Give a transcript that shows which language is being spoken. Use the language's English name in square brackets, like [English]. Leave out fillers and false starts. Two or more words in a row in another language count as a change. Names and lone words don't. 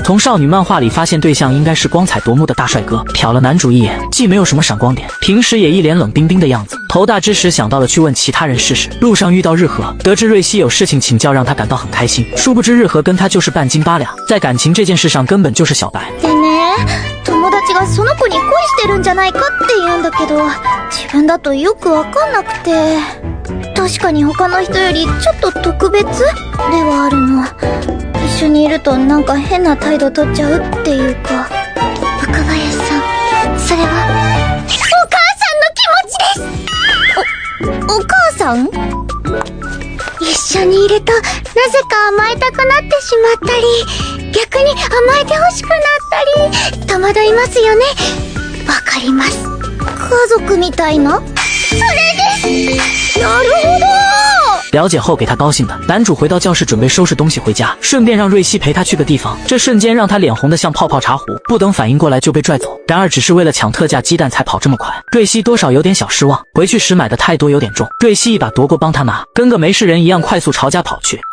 [Chinese] 从少女漫画里发现对象应该是光彩夺目的大帅哥，瞟了男主一眼，既没有什么闪光点，平时也一脸冷冰冰的样子。头大之时想到了去问其他人试试，路上遇到日和，得知瑞希有事情请教，让他感到很开心。殊不知日和跟他就是半斤八两，在感情这件事上根本就是小白。 [Japanese] でね、友達がその子に恋してるんじゃないかって言うんだけど、自分だとよくわかんなくて。確かに他の人よりちょっと特別ではあるの。一緒にいるとなんか変な態度取っちゃうっていうか。若林さん、それはお母さんの気持ちです。お母さん？一緒にいるとなぜか甘えたくなってしまったり、逆に甘えてほしくなったり戸惑いますよね。わかります。家族みたいな？それです。なるほど。 [Chinese] 了解后给他高兴的，男主回到教室准备收拾东西回家，顺便让瑞希陪他去个地方。这瞬间让他脸红的像泡泡茶壶，不等反应过来就被拽走。然而只是为了抢特价鸡蛋才跑这么快，瑞希多少有点小失望。回去时买的太多有点重，瑞希一把夺过帮他拿，跟个没事人一样快速朝家跑去。